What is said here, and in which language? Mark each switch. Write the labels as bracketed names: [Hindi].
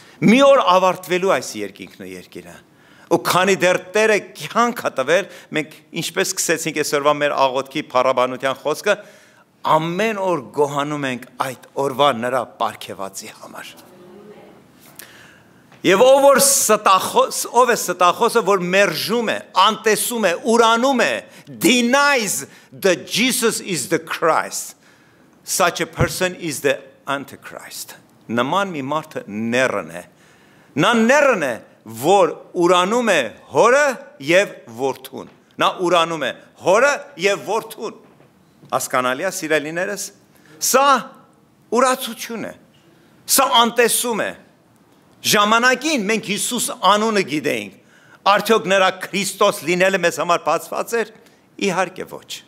[Armenian] Մի օր ավարտվելու այս երկինքն ու երկիրը։ Ու քանի դեռ Տերը կյանք է տվել, մենք ինչպես սկսեցինք այսօրվա մեր աղոթքի փառաբանության խոսքը, ամեն օր գոհանում ենք այդ օրվա նրա պարգևածի համար։ Եվ ով է ստախոսը, որ մերժում է, անտեսում է, ուրանում է, [English] denies that Jesus is the Christ. Such a person is the Antichrist. [Armenian] Նման մի մարդը նեռն է։ Նա նեռն է, որ ուրանում է հորը և որդուն։ Նա ուրանում է հորը և որդուն։ Հասկանալի է, սիրելիներս։ Սա ուրացություն է։ Սա անտեսում է։ Ժամանակին մենք Հիսուս անունը գիտեինք, արդյոք նրա Քրիստոս լինելը մեզ համար բացված էր, իհարկե ոչ։